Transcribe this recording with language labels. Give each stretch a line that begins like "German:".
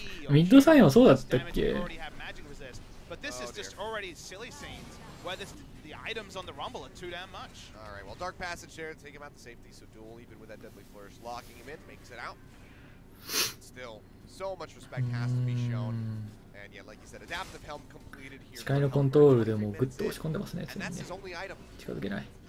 Japanese: ミッドサインはそうだったっけ
English: ？But this is just already silly scenes where the items on the Rumble are too damn much. All right, well, Dark Passage there to take him out to safety. So Duel, even with that Deadly Flourish, locking him in, makes it out. Still, so much respect has to be shown. And yeah, like you said, Adaptive Helm completed here.
Japanese: 視界のコントロールでもグッと押し込んでますね。常にね。近づけない。